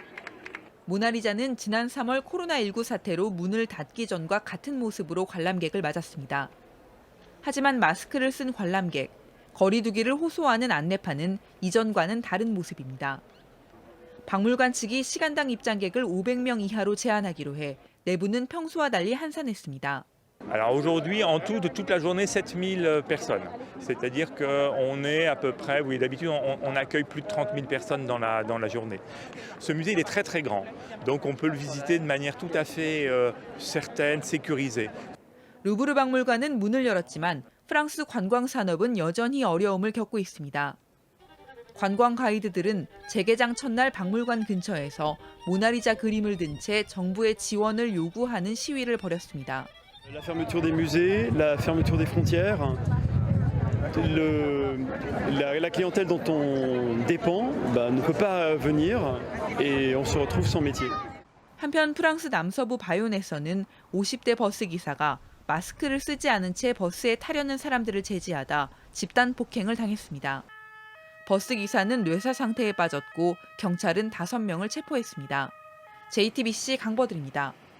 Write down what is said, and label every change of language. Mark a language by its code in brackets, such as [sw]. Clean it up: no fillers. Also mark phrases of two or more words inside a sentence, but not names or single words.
[ko] 모나리자는 지난 3월 코로나19 사태로 문을 닫기 전과 같은 모습으로 관람객을 맞았습니다. 하지만 마스크를 쓴 관람객, 거리 두기를 호소하는 안내판은 이전과는 다른 모습입니다. 박물관 측이 시간당 입장객을 500명 이하로 제한하기로 해 내부는 평소와 달리 한산했습니다. [fr] Alors aujourd'hui, en tout, de toute la journée, 7000 personnes. C'est-à-dire qu'on est à peu près, oui, d'habitude, on accueille plus de 30 000 personnes dans la journée. Ce musée, il est très très grand, donc on peut le visiter de manière tout à fait certaine, sécurisée. [ko] 루브르 박물관은 문을 열었지만 프랑스 관광 산업은 여전히 어려움을 겪고 있습니다. 관광 가이드들은 재개장 첫날 박물관 근처에서 모나리자 그림을 든 채 정부의 지원을 요구하는 시위를 벌였습니다. [fr] La fermeture des musées, la fermeture des frontières, la clientèle dont on dépend ne peut pas venir et on se retrouve sans métier. [ko] 한편 프랑스 남서부 바요네서는 50대 버스 기사가 마스크를 쓰지 않은 채 버스에 타려는 사람들을 제지하다 집단 폭행을 당했습니다. 버스 기사는 뇌사 상태에 빠졌고 경찰은 5명을 체포했습니다. JTBC 강버들입니다.